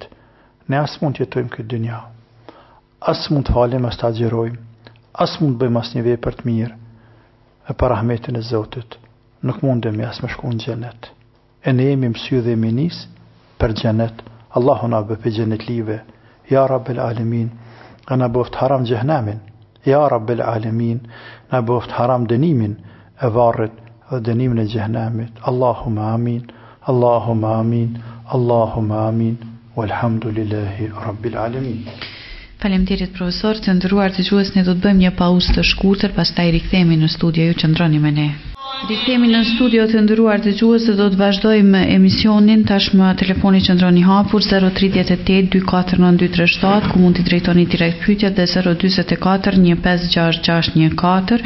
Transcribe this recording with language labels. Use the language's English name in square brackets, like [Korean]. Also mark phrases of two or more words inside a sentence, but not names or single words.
[Albanian] Ne as mund të jetojmë këtë dynja, as mund të falim, as të agjerojmë, as mund të bëjmë as një vepër të mirë, e për rahmetin e Zotit, nuk mundemi as me shku në xhenet. E ne jemi mësy dhe minis për xhenet. Allahu na bëj për xhenet live. [Arabic] يا رب العالمين, [Albanian] na bëft haram xhehenamin. [Arabic] يا رب العالمين, [Albanian] na bëft haram dënimin e varrit dhe dënimin e xhehenamit. [Arabic] اللهم آمين. اللهم آمين. اللهم آمين. والحمد لله رب العالمين. [Albanian] Faleminderit profesor, të nderuar dëgjues, ne do të bëjmë një pauzë të shkurtër, pastaj rikthehemi në studio, ju qëndroni me ne. Rikthehemi në studio, të nderuar dëgjues, do të vazhdojmë emisionin tashmë telefoni qëndroni hapur 038 249 237, ku mund të drejtoni direkt pyetjet, dhe 044 156614.